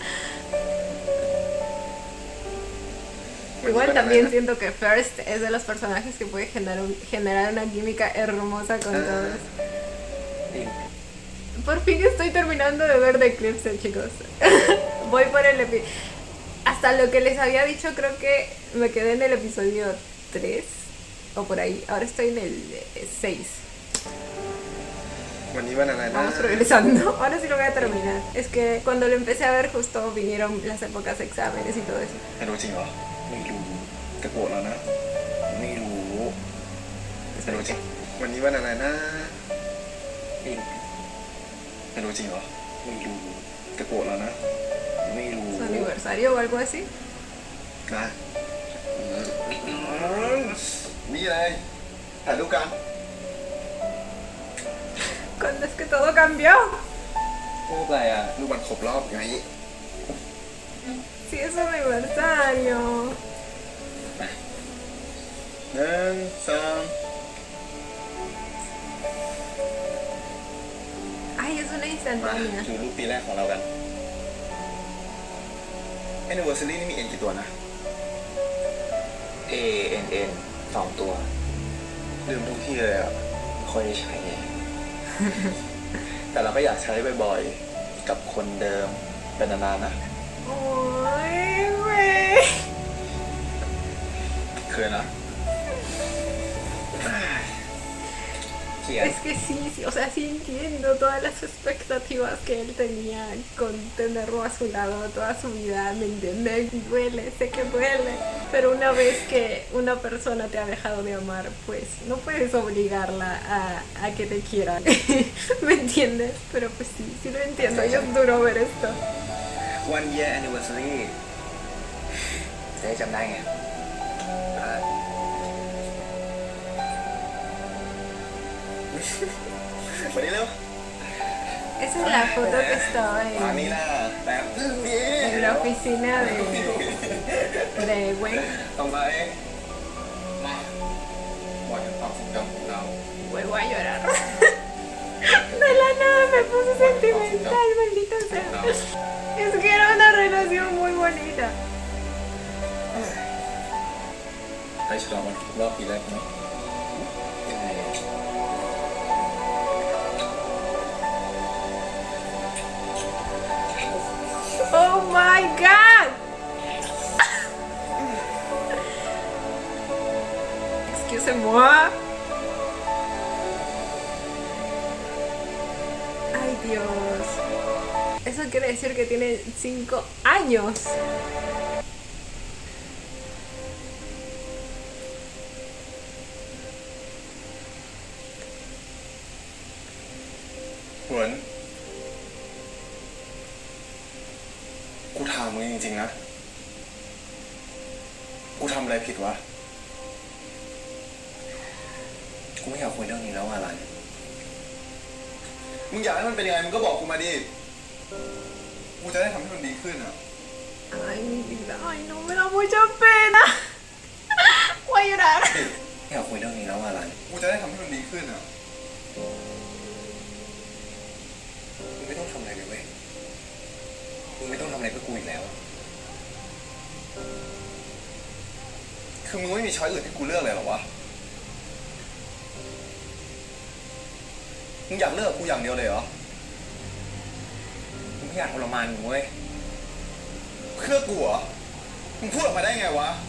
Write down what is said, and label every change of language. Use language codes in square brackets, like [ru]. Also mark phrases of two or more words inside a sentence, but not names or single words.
[es] Igual también siento que First es de los personajes que puede generar una química hermosa con todos. Por fin estoy terminando de ver The Eclipse, chicos. Voy por el episodio. Hasta lo que les había dicho, creo que me quedé en el episodio 3 o por ahí. Ahora estoy en el 6. [th] วันนี้วันอะไรนะ [es] Vamos progresando. Ahora sí lo voy a terminar. Es que cuando lo empecé a ver justo vinieron las épocas de exámenes y todo eso. [th] ไม่รู้จริงเหรอไม่รู้จะโกรธแล้วนะไม่รู้ไม่รู้จริงวันนี้วันอะไรนะไม่รู้จริงเหรอไม่รู้จะโกรธแล้วนะไม่รู้ [es] ¿Su aniversario o algo así? [th] นะนี่เลยถ่ายรูปกัน [es] Cuando es que todo cambió. [th] รูปอะไรอ่ะรูปวันครบรอบไง [es] Sí, es su aniversario. [th] หนึ่งสอง [es] Ay, es una [th] มา [es] instantánea. [th] ดูรูปปีแรกของเรากัน Anniversary นี่มี N กี่ตัวนะ ANN 2 ตัวลืมทุกที่เลยอ่ะไม่ค่อยได้ใช้ แต่เราก็อยากใช้บ่อยๆกับคนเดิมเป็นนานๆนะ [es] Ay, güey. [th] เคยนะ [es] Es que sí, o sea, sí entiendo todas las expectativas que él tenía con tenerlo a su lado toda su vida, ¿me entiendes? Duele, sé que duele, pero una vez que una persona te ha dejado de amar, pues no puedes obligarla a que te quiera, ¿me entiendes? Pero pues sí lo entiendo, y es duro ver esto. [en] one year anniversary [th] จะได้จำได้ไงได้วันนี้เร็ว [es] Esa es la foto que estaba [th] มานี่นะแต่นี่ [es] en la oficina de Gwen. [th] ต่อไปมาบอกถึงความทรงจำของเรา [es] Vuelvo a llorar. De la nada me puse sentimental, maldita sea. Es que era una relación muy bonita. [th] ใครฉลองวันครบรอบปีแรกไหมยังไง [en] Oh my god. [fr] Excusez-moi. [es] Ay Dios. Eso quiere decir que tiene 5 años. [th] Huấn กูถามมึงจริงๆนะ กูทำอะไรผิดวะ กูไม่อยากคุยเรื่องนี้แล้วอะไร มึงอยากให้มันเป็นยังไงมึงก็บอกกูมาดิ กูจะได้ทำให้มันดีขึ้นอ่ะ [es] Ay, mi vida. Ay, no, me da mucha pena. Voy a llorar. [th] ไม่อยากคุยเรื่องนี้แล้วอะไร กูจะได้ทำให้มันดีขึ้นอ่ะ มึงไม่ต้องทำอะไรเลยเว้ย มึงไม่ต้องทำอะไรเพื่อกูอีกแล้ว คือมึงไม่มีช้อยอื่นให้กูเลือกเลยเหรอวะ มึงอยากเลือกกูอย่างเดียวเลยเหรอ มึงไม่อยากทรมานกูเว้ย เพื่อกูเหรอ มึงพูดออกมาได้ไงวะ